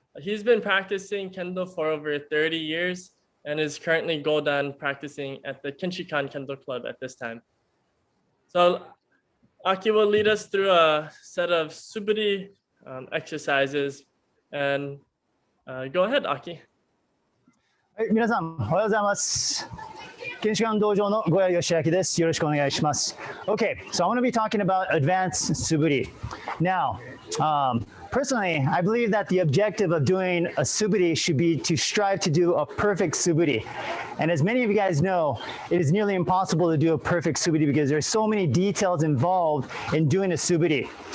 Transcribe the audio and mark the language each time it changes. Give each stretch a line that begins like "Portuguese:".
English: He's been practicing Kendo for over 30 years and is currently Godan practicing at the Kinshikan Kendo Club at this time. So Aki will lead us through a set of Suburi exercises. And go ahead, Aki.
Japanese: はい、皆さんおはようございます。建築館道場のゴヤ義明です。よろしくお願いします。
English: Okay, so I'm going to be talking about advanced Suburi. Now, personally, I believe that the objective of doing a Suburi should be to strive to do a perfect Suburi. And as many of you guys know, it is nearly impossible to do a perfect Suburi because there's so many details involved in doing a Suburi.